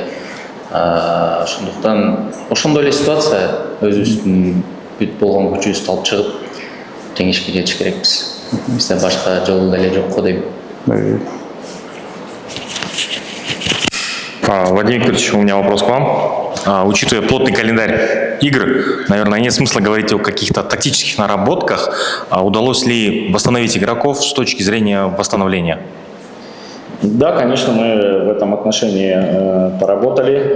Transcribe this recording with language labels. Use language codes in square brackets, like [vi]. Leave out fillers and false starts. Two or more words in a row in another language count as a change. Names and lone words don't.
[ky] Ошондуктан ошондой эле ситуация, өзүбүздүн бүт болгон күчүбүздү алып чыгып жеңишке жетиш керекпиз. Бизде башка жол деле жок го дейм. [ru] Владимир Викторович, у меня вопрос к вам. Учитывая плотный календарь игр, наверное, нет смысла говорить о каких-то тактических наработках. Удалось ли восстановить игроков с точки зрения восстановления? Да, конечно, мы в этом отношении поработали.